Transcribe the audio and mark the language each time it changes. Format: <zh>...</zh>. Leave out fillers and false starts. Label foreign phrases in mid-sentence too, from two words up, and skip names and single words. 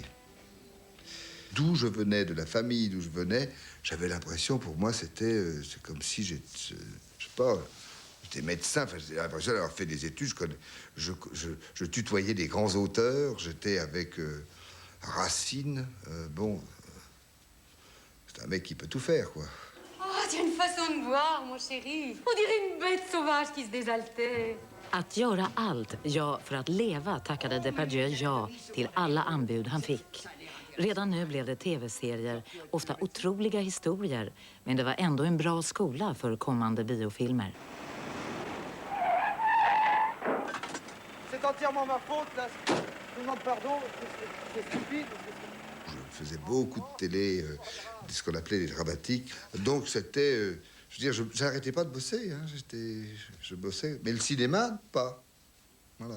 <fr>D'où je venais, de la famille d'où je venais, j'avais l'impression, pour moi, c'est comme si j'étais, je sais pas, j'étais médecin, enfin, j'ai l'impression d'avoir fait des études, je tutoyais des grands auteurs, j'étais avec Racine, c'est un mec qui peut tout faire, quoi. Oh, tu as une façon de voir, mon chéri. On dirait une bête sauvage qui se désaltère.</fr> <sv>Att göra allt, ja, för att leva tackade Depardieu ja till alla anbud han fick. Redan nu blev det tv-serier, ofta otroliga historier, men det var ändå en bra skola för kommande biofilmer.</sv> <fr>C'est entièrement ma faute, là. Je demande pardon, c'est stupide. Je faisais beaucoup de télé, ce qu'on appelait les dramatiques. Donc c'était, je veux dire, j'arrêtais pas de bosser, hein. Je bossais. Mais le cinéma, pas. Voilà.</fr>